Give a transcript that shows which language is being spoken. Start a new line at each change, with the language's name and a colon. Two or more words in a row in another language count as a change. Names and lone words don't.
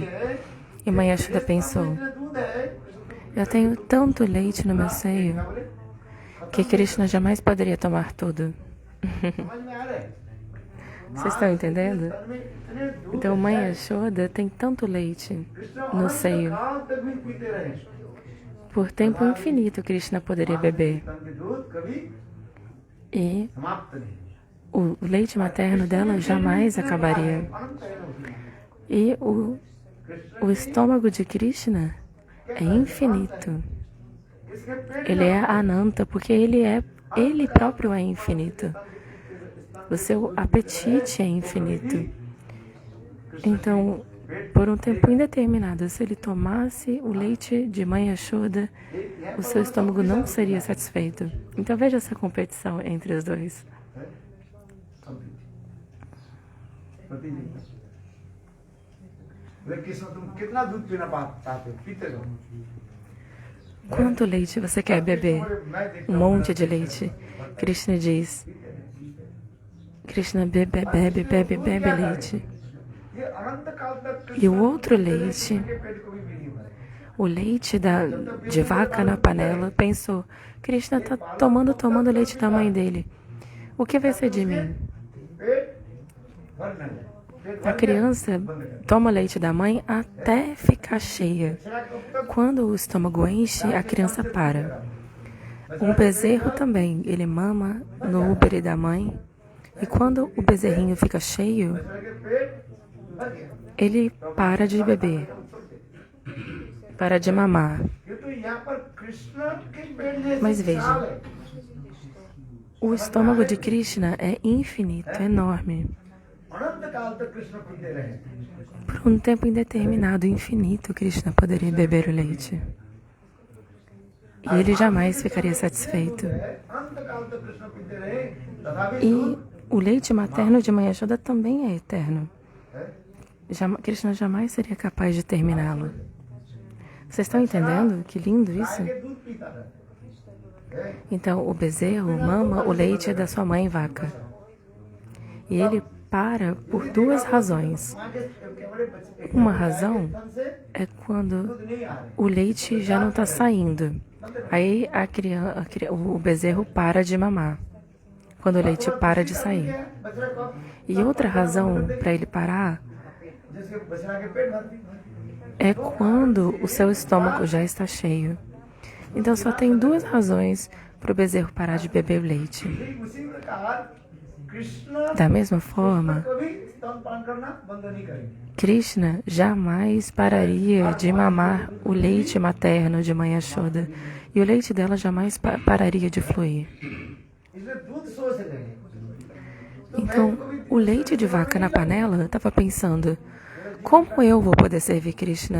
Portuguese: E Mãe Yashoda pensou: eu tenho tanto leite no meu seio que Krishna jamais poderia tomar tudo. Vocês estão entendendo? Então Mãe Yashoda tem tanto leite no seio. Por tempo infinito Krishna poderia beber. E
Hindi: समाप्त नहीं
Portuguese: o leite materno dela jamais acabaria.
Hindi: अनंत है ना।
Portuguese: E o estômago de Krishna é infinito.
Hindi: इसके पेट
Portuguese: Ele é Ananta, porque ele próprio é infinito. O seu apetite é infinito. Então, por um tempo indeterminado, se ele tomasse o leite de mãe Yashoda, o seu estômago não seria satisfeito. Então veja essa competição entre os dois.
Hindi: कृष्ण तुम कितना दूध पीना चाहते हो पीते रहो।
Portuguese: Quanto leite você quer beber? Um monte de leite. Krishna diz. Krishna bebe, bebe, bebe, bebe leite.
Hindi: ये अनंत काल तक
Portuguese: E o outro leite,
Hindi: के पेट को भी नहीं भरे।
Portuguese: o leite de vaca na panela, pensou, Krishna está tomando o leite da mãe dele. O que vai ser de mim?
Hindi: पेट भरना है। पेट
Portuguese: A criança toma leite da mãe até ficar cheia. Quando o estômago enche, a criança para. Um bezerro também, ele mama no úbere da mãe. E quando o bezerrinho fica cheio,
Hindi: के पेट भर गया।
Portuguese: ele para de beber, para de mamar.
Hindi: किंतु यहाँ पर कृष्ण के पेट में
Portuguese: Mas
Hindi: विशाल
Portuguese: veja,
Hindi: है।
Portuguese: o estômago de Krishna é infinito, é enorme.
Hindi: अनंत काल तक कृष्ण पीते रहे।
Portuguese: Por um tempo indeterminado, infinito, Krishna poderia beber o leite. E ele jamais ficaria satisfeito.
Hindi: अनंत काल तक कृष्ण पीते रहे। तथापि
Portuguese: E o leite materno de Mãe Yashoda também é eterno. Krishna jamais seria capaz de terminá-lo. Vocês estão entendendo? Que lindo isso?
Hindi: के दूध पीता था।
Portuguese: Então, o bezerro mama o leite da sua mãe vaca. E ele para por duas razões.
Hindi: माँ के बड़े बच्चे
Portuguese: Uma razão
Hindi: तन से
Portuguese: é quando
Hindi: दूध नहीं आ रहे।
Portuguese: o leite já não está saindo. Aí o bezerro para de mamar. Quando o leite para de sair.
Hindi: बछड़ा को
Portuguese: E outra razão para ele parar
Hindi: जिसके बछड़ा के पेट भर
Portuguese: é quando o seu estômago já está cheio. Então só tem duas razões para o bezerro parar de beber leite.
Hindi: ठीक उसी प्रकार कृष्ण
Portuguese: Da mesma forma,
Hindi: कभी स्तनपान करना बंद नहीं करेंगे।
Portuguese: Krishna jamais pararia de mamar o leite materno de Mãe Yashoda. E o leite dela jamais pararia de fluir.
Hindi: इसलिए दूध सोच रहे हैं।
Portuguese: Então, o leite de vaca na panela estava pensando, como eu vou poder servir Krishna?